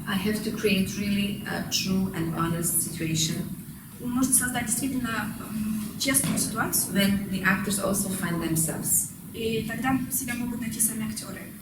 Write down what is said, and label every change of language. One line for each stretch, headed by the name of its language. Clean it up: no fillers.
English: I have to create really a true and honest situation
Russian: Может создать действительно честную ситуацию,
English: when the actors also find themselves.
Russian: и тогда себя могут найти сами актеры.